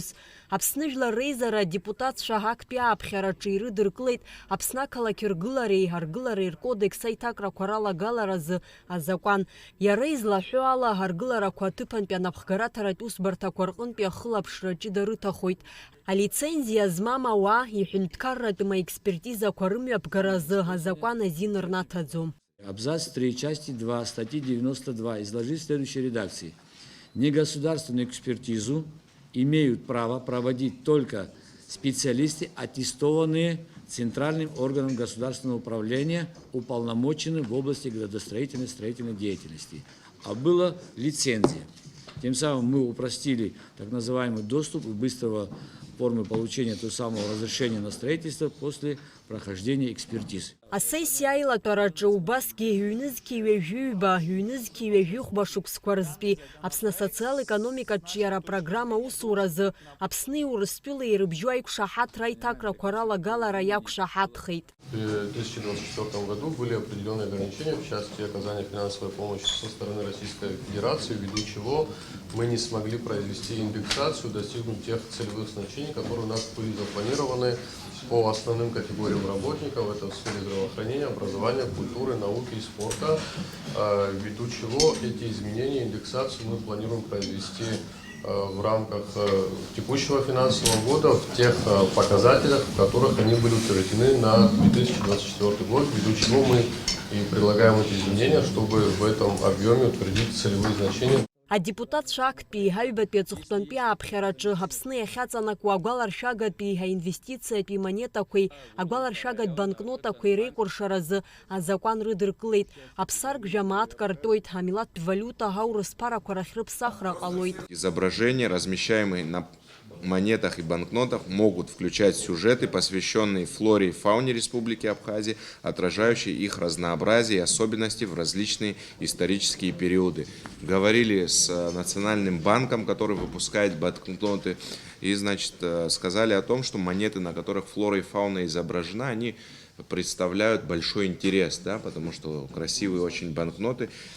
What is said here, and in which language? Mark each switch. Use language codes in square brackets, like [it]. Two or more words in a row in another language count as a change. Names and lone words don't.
[ab] Аԥсны Жәлар Реизара адепутатцәа актәи ааԥхьараҿы ирыдыркылеит Аԥсны ақалақь ргылареи аргылареи ркодекс аиҭакрақәа ралагаларазы азакәан. Иара излаҳәо ала аргыларақәа аҭыԥантәи анапхгараҭаратә усбарҭақәа рҟынтәи ахылаԥшра ҷыда рыҭахоит. Алицензиа змам ауаа иҳәынҭқарратәы маекспертизақәа рымҩаԥгаразы азакәан азин рнаҭаӡом. [ru] Абзац 3, части 2, статьи 92 изложить в следующей редакции. Негосударственную экспертизу имеют право проводить только специалисты, аттестованные Центральным органом государственного управления, уполномоченным в области градостроительной и строительной деятельности. А была лицензия. Тем самым мы упростили так называемый доступ и быстрого формы получения того самого разрешения на строительство после прохождения экспертизы. [ab] Асессиа аилатәараҿы убасгьы ҩнызқьи ҩажәиҩба, ҩнызқьи ҩажәихәба шықәсқәа рзтәи Аԥсны асоциал-економикатә иара апрограмма усуразы Аԥсни Урыстәылеи ирыбжьоу аиқәшаҳаҭра аиҭакрақәа ралагалара иақәшаҳаҭхеит. [ru] В 2024 году были определенные ограничения в части оказания финансовой помощи со стороны Российской Федерации, ввиду чего мы не смогли произвести индексацию, достигнуть тех целевых значений, которые у нас были запланированы по основным категориям работников, это в сфере здравоохранения, образования, культуры, науки и спорта, ввиду чего эти изменения, индексацию мы планируем произвести в рамках текущего финансового года в тех показателях, в которых они были утверждены на 2024 год, ввиду чего мы и предлагаем эти изменения, чтобы в этом объеме утвердить целевые значения. [ab] Адепутатцәа актәи ҳаҩбатәи аҵыхәтәантәи ааԥхьараҿы Аԥсны иахьаҵанакуа агәаларшәагатәи аинвестициатәи монетақәеи агәаларшәагатә банкнотақәеи реикәыршаразы азакәан рыдыркылеит. Аԥсарк жәамаат картоит, амилаттә валиута аурыс ԥарақәа рахь рыԥсахра ҟалоит. [ru] Изображения, размещаемые на монетах и банкнотах, могут включать сюжеты, посвященные флоре и фауне Республики Абхазия, отражающие их разнообразие и особенности в различные исторические периоды. Говорили с Национальным банком, который выпускает банкноты, и, значит, сказали о том, что монеты, на которых флора и фауна изображена, они представляют большой интерес, да, потому что красивые очень банкноты.